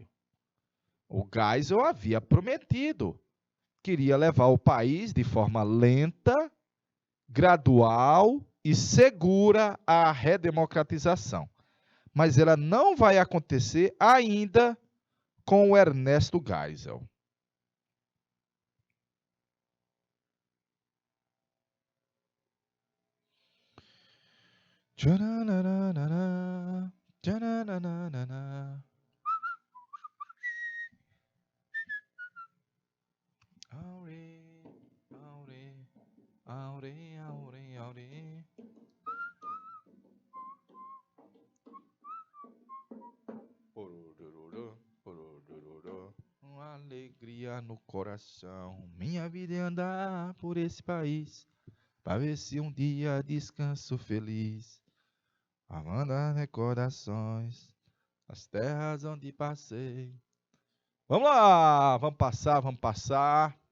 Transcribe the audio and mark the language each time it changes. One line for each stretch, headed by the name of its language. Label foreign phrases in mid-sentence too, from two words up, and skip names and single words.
Portuguese: O Geisel havia prometido, queria levar o país de forma lenta, gradual e segura à redemocratização. Mas ela não vai acontecer ainda com o Ernesto Geisel. Tchananana, tchananana. Aure, aure, aure, aure, aure. Pororororô, pororororô. Uma alegria no coração. Minha vida é andar por esse país, pra ver se um dia descanso feliz. Amando as recordações, as terras onde passei. Vamos lá, vamos passar, vamos passar.